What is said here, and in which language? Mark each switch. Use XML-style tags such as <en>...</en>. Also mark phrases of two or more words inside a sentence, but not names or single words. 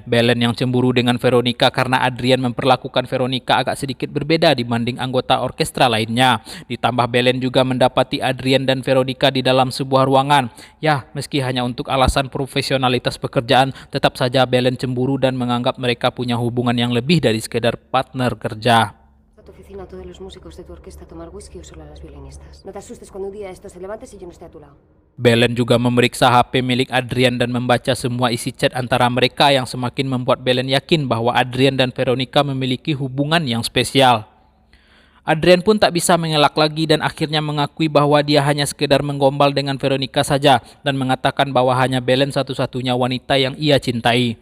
<id>Belen yang cemburu dengan Veronica karena Adrian memperlakukan Veronica agak sedikit berbeda dibanding anggota orkestra lainnya. Ditambah Belen juga mendapati Adrian dan Veronica di dalam sebuah ruangan. Ya, meski hanya untuk alasan profesionalitas pekerjaan, tetap saja Belen cemburu dan menganggap mereka punya hubungan yang lebih dari sekedar partner kerja.</id> <es>A tu oficina todos los músicos de tu orquesta a tomar whisky o solo a las violinistas. No te asustes cuando un día esto se levante si yo no esté a tu lado.</es> <id>Belen juga memeriksa HP milik Adrian dan membaca semua isi chat antara mereka yang semakin membuat Belen yakin bahwa Adrian dan Veronica memiliki hubungan yang spesial. Adrian pun tak bisa mengelak lagi dan akhirnya mengakui bahwa dia hanya sekedar menggombal dengan Veronica saja dan mengatakan bahwa hanya Belen satu-satunya wanita yang ia cintai.</id>